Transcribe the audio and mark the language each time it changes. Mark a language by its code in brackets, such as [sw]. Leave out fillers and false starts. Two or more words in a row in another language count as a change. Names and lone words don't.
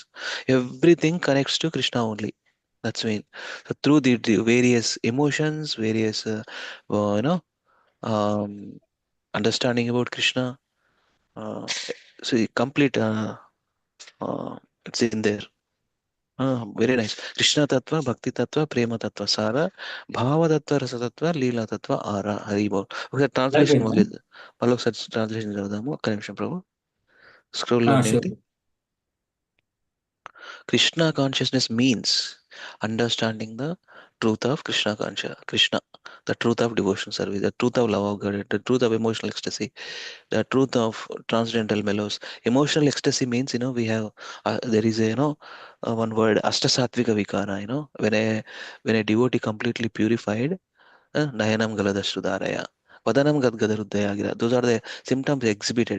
[en] Everything connects to Krishna only. That's mean. So through the various emotions, various, um, understanding about Krishna, so complete, it's in there. Very nice. [sa] कृष्ण तत्त्व भक्ति तत्त्व प्रेम तत्त्व सार भाव तत्त्व रस तत्त्व लीला तत्त्व आर हरिबोल. [en] Okay, translation mali. [te] Malokసారి translation చదువుదాము. ఒక్క నిమిషం ప్రభు. Scroll లో ఉండేది. [en] Krishna consciousness means understanding the truth of Krishna, the truth of devotion service, the truth of love of God, the truth of emotional ecstasy, the truth of transcendental mellows. Emotional ecstasy means, we have, there is a, one word, [sa] अष्टसात्त्विक विकार, [en] when a devotee completely purified, [sa] नयनं गलदश्रुधारया वदनं गद्गदरुद्धया, [en] those are the symptoms exhibited.